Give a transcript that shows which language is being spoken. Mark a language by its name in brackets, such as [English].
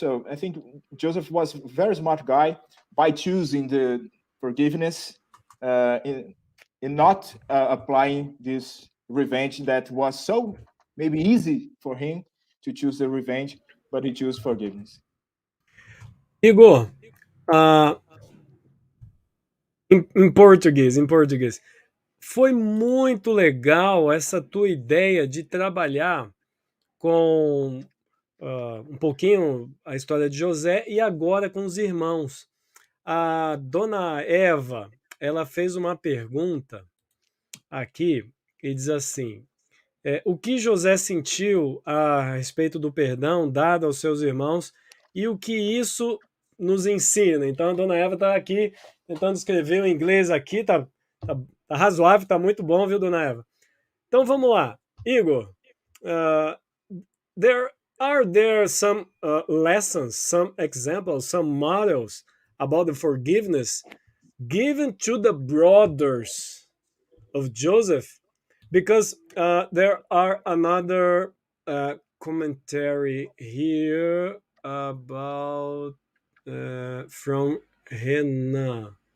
[English] So I think Joseph was a very smart guy by choosing the forgiveness, in not applying this revenge that was so maybe easy for him to choose the revenge, but he chose forgiveness. [Portuguese] Igor, ah, em português, foi muito legal essa tua ideia de trabalhar com um pouquinho a história de José e agora com os irmãos. A dona Eva, ela fez uma pergunta aqui e diz assim: o que José sentiu a respeito do perdão dado aos seus irmãos e o que isso nos ensina? Então a dona Eva está aqui tentando escrever o inglês aqui, tá razoável, tá muito bom, viu, dona Eva? Então vamos lá. [English] Igor, are there some lessons, some examples, some models about the forgiveness given to the brothers of Joseph? Because there are another commentary here about from Hannah.